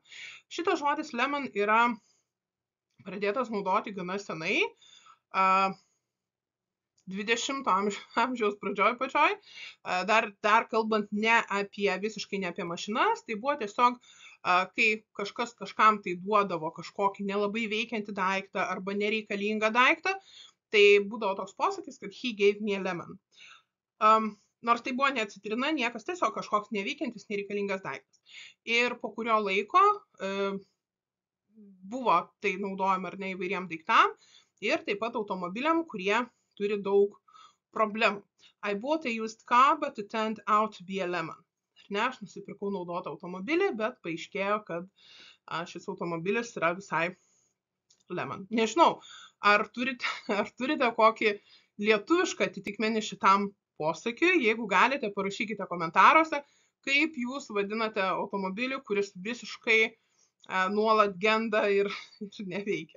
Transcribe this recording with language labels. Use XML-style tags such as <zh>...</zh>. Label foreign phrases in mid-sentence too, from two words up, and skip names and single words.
<lt>Šitas žodis lemon yra pradėtas naudoti gana senai, 20 amžiaus pačioj, dar kalbant visiškai ne apie mašinas, tai buvo tiesiog kai kažkas kažkam tai duodavo kažkokį nelabai veikiantį daiktą arba nereikalingą daiktą, tai būdavo toks posakis, kad</lt> <en>he gave me a lemon.</en> <lt>Nors tai buvo ne citrina, niekas, tiesiog kažkoks neveikiantis, nereikalingas daiktas. Ir po kurio laiko buvo tai naudojama ar ne įvairiem daiktam ir taip pat automobiliam, kurie turi daug problemų.</lt> <en>I bought a used car, but it turned out to be a lemon.</en> <lt>Ne, aš nusipirkau naudotą automobilį, bet paaiškėjo, kad šis automobilis yra visai lemon. Nežinau, ar turite kokį lietuvišką atitikmenį šitam posakiui? Jeigu galite, parašykite komentaruose, kaip jūs vadinate automobilį, kuris visiškai nuolat genda ir neveikia.</lt>